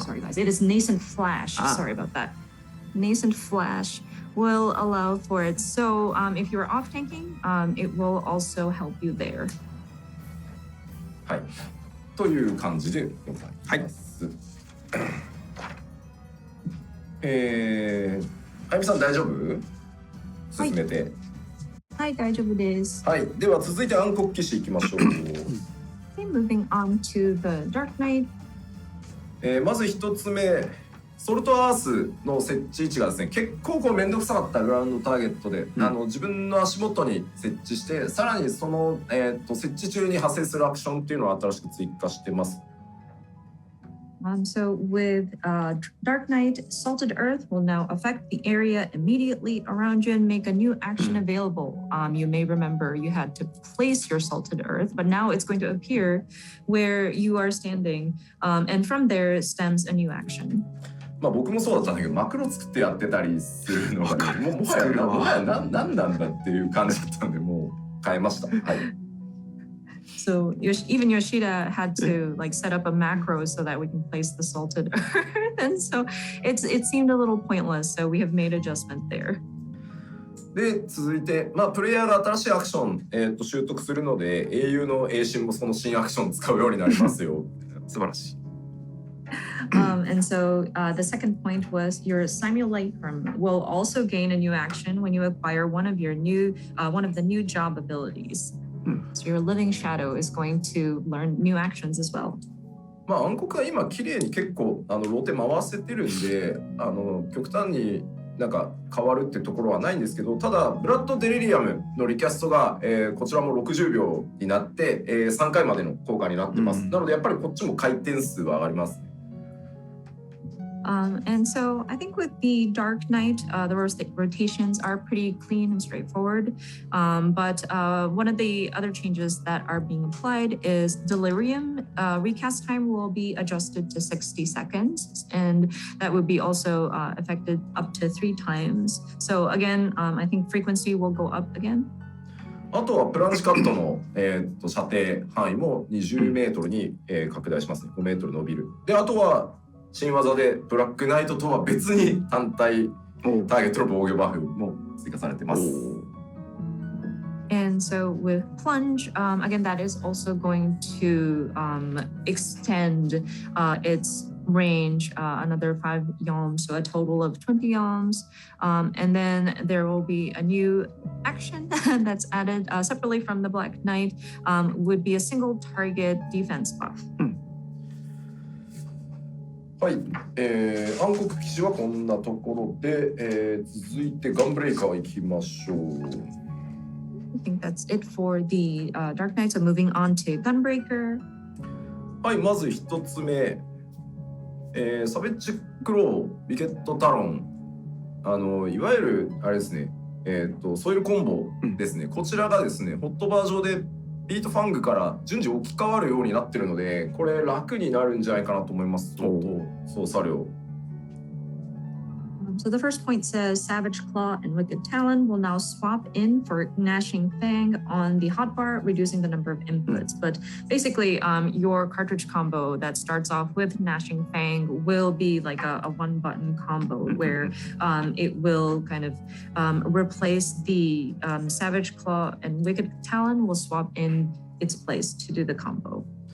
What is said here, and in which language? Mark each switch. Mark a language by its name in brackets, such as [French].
[English] Sorry guys, it is nascent flash. Sorry about that. Nascent flash will allow for it. So if you're off tanking, it will also help you there. [Japanese] はい。という感じでございます。あゆみさん大丈夫？進めて。はい、大丈夫です。はい。では続いて暗黒騎士いきましょう。 [English] Okay, moving on to the Dark Knight. [Japanese] まず一つ目。ソルトアースの設置位置がですね、結構めんどくさかったグラウンドターゲットで、自分の足元に設置して、さらにその、設置中に発生するアクションっていうのを新しく追加してます。 [English] So with Dark Knight, Salted Earth will now affect the area immediately around you and make a new action available. You may remember you had to place your Salted Earth, but now it's going to appear where you are standing, and from there stems a new action. [Japanese] 僕もそうだったんだけど、マクロ作ってやってたりするのが、ね、もはや何なんだっていう感じだったので、もう変えました。はい。 [English] So even Yoshida had to like set up a macro so that we can place the salted earth, and so it seemed a little pointless. So we have made adjustment there. [Japanese] で続いて、プレイヤーが新しいアクション、習得するので、英雄の英神もその新アクションを使うようになりますよ。素晴らしい。 [English] And so the second point was your simulacrum will also gain a new action when you acquire one of the new job abilities. So your living shadow is going to learn new actions as well. [Japanese] まあ暗黒は今綺麗に結構ローテ回せてるんで極端になんか変わるってところはないんですけど、ただブラッド・デリリアムのリキャストが、こちらも60秒になって、3回までの効果になってます。なのでやっぱりこっちも回転数は上がりますね。 [English] And so I think with the Dark Knight, the rotations are pretty clean and straightforward. But one of the other changes that are being applied is Delirium. Recast time will be adjusted to 60 seconds, and that would be also affected up to 3 times. So again, I think frequency will go up again. [Japanese] あとはプランチカットの、射程範囲も20メートルに、拡大しますね。5メートル伸びる。で、あとは新技でブラックナイトとは別に単体ターゲットの防御バフも追加されてます。 [English] And so with plunge, again, that is also going to extend its range another 5 yalms, so a total of 20 yalms. And then there will be a new action that's added separately from the Black Knight, would be a single target defense buff. [Japanese] はい、暗黒騎士はこんなところで、続いてガンブレイカー行きましょう。 [English] I think that's it for the Dark Knight. So moving on to Gunbreaker. [Japanese] はい、まず一つ目、サベッジクロー、ビケットタロン、いわゆるあれですね、ソイルコンボですね、こちらがですね、ホットバー上でビートファングから順次置き換わるようになってるので、これ楽になるんじゃないかなと思います。ちょっと操作量。 [English] So the first point says Savage Claw and Wicked Talon will now swap in for Gnashing Fang on the hotbar, reducing the number of inputs. But basically, your cartridge combo that starts off with Gnashing Fang will be like a one-button combo where it will kind of replace the Savage Claw, and Wicked Talon will swap in its place to do the combo.